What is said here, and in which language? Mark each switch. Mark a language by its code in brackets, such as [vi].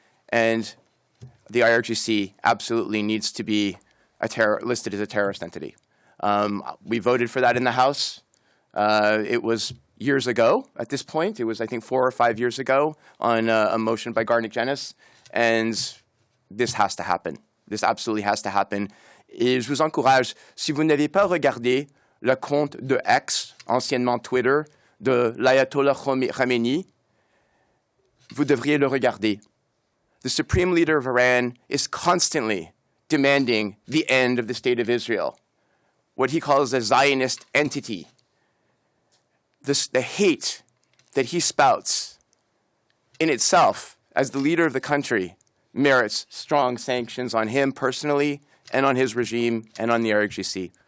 [en] And the IRGC absolutely needs to be listed as a terrorist entity. We voted for that in the House. It was years ago at this point. It was, I think, 4 or 5 years ago on a motion by Garnick Genis. And this has to happen. This absolutely has to happen. [fr] Et je vous encourage, si vous n'avez pas regardé le compte de X, anciennement Twitter, de l'Ayatollah Khamenei, vous devriez le regarder. [en] The Supreme Leader of Iran is constantly demanding the end of the State of Israel, what he calls a Zionist entity. The hate that he spouts in itself, as the leader of the country, merits strong sanctions on him personally and on his regime and on the RWCHR.